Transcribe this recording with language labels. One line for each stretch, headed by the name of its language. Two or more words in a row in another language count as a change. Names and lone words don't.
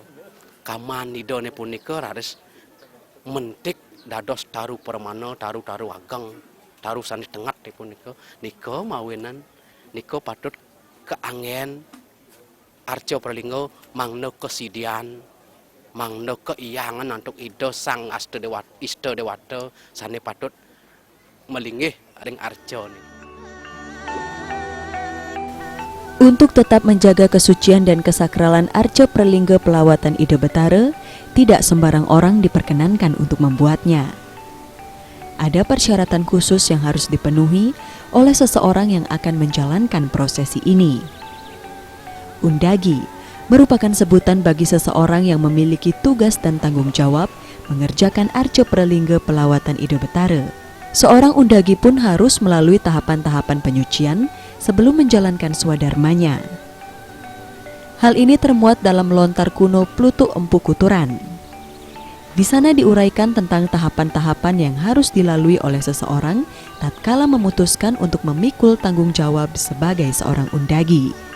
Balinese: kaman Ido ne punika raris mentik dados taru permana taru ageng taru sanes tengat ne punika nika mawenan nika patut keanggen arca pralingga mangna kesidian mangna keiyangan untuk Ido sang Ista Dewata sane patut melinggih ring arca ni.
Indonesian: Untuk tetap menjaga kesucian dan kesakralan arca pralingga pelawatan Ido Batara, tidak sembarang orang diperkenankan untuk membuatnya. Ada persyaratan khusus yang harus dipenuhi oleh seseorang yang akan menjalankan prosesi ini. Undagi merupakan sebutan bagi seseorang yang memiliki tugas dan tanggung jawab mengerjakan arca pralingga pelawatan Ido Batara. Seorang undagi pun harus melalui tahapan-tahapan penyucian sebelum menjalankan swadharmanya. Hal ini termuat dalam lontar kuno Plutuk Empu Kuturan. Di sana diuraikan tentang tahapan-tahapan yang harus dilalui oleh seseorang tatkala memutuskan untuk memikul tanggung jawab sebagai seorang undagi.